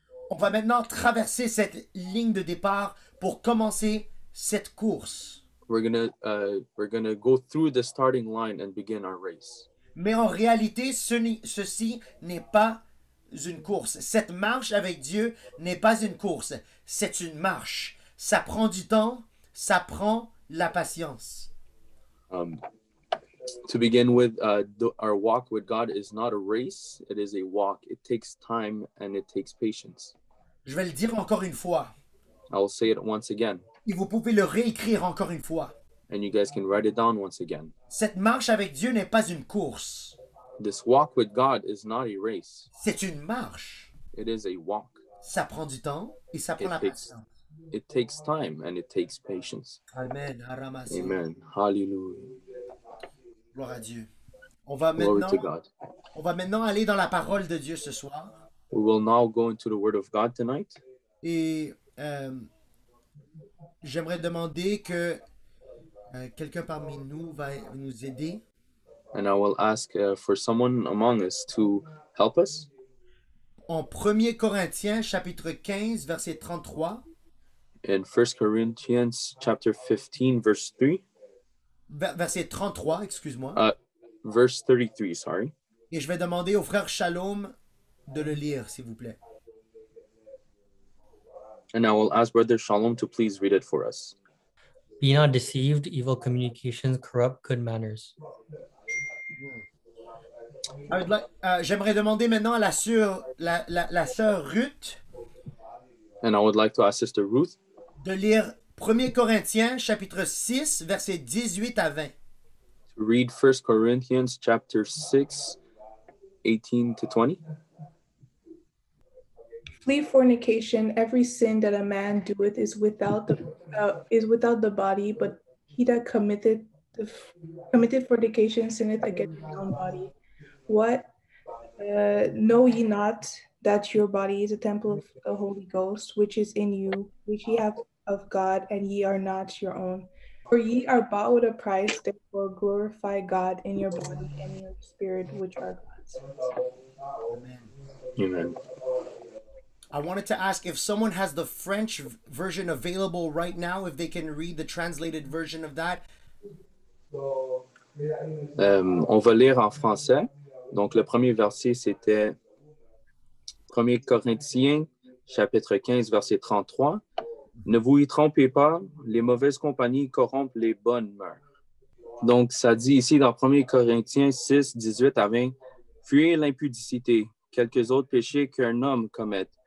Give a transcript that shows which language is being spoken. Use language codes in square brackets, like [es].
[fr] On va maintenant traverser cette ligne de départ pour commencer cette course. [en] We're gonna go through the starting line and begin our race. [fr] Mais en réalité, ceci n'est pas une course. Cette marche avec Dieu n'est pas une course. C'est une marche. Ça prend du temps, ça prend la patience. [en] To begin with, our walk with God is not a race, it is a walk. It takes time and it takes patience. [fr] Je vais le dire encore une fois. [en] I will say it once again. [fr] Et vous pouvez le réécrire encore une fois. [en] And you guys can write it down once again. [fr] Cette marche avec Dieu n'est pas une course. [en] This walk with God is not a race. [fr] C'est une marche. [en] It is a walk. [fr] Ça prend du temps et ça prend la patience. [en] It takes time and it takes patience. Amen. Amen. Hallelujah. [fr] Gloire à Dieu. On va [en] Glory to [fr] maintenant, [en] God. [fr] on va maintenant aller dans la parole de Dieu ce soir. [en] We will now go into the Word of God tonight. [fr] Et j'aimerais demander que quelqu'un parmi nous va nous aider. [en] And I will ask for someone among us to help us. [fr] En 1 Corinthiens, chapitre 15, verset 33, [en] In 1 Corinthians chapter 15, verse 3. [fr] verset 33, excuse-moi. [en] Verse 33, sorry. [fr] Et je vais demander au frère Shalom de le lire, s'il vous plaît. [en] And I will ask Brother Shalom to please read it for us. Be not deceived, evil communications corrupt good manners. [fr] J'aimerais demander maintenant à la sœur Ruth [en] And I would like to ask Sister Ruth [fr] de lire 1 Corinthiens, chapitre 6, verset 18 à 20. [en] to read 1 Corinthians chapter 6, 18 to 20. Flee fornication. Every sin that a man doeth is without the body, but he that committeth fornication sinneth against his own body. What? Know ye not that your body is a temple of the Holy Ghost, which is in you, which ye have of God, and ye are not your own? For ye are bought with a price, therefore glorify God in your body and your spirit, which are God's. Amen. Amen. I wanted to ask if someone has the French version available right now, if they can read the translated version of that. [fr] On va lire en français. Donc, le premier verset, c'était 1 Corinthiens, chapitre 15, verset 33. Ne vous y trompez pas, les mauvaises compagnies corrompent les bonnes mœurs. Donc, ça dit ici dans 1 Corinthiens 6, 18 à 20, fuyez l'impudicité, quelques autres péchés qu'un homme commette.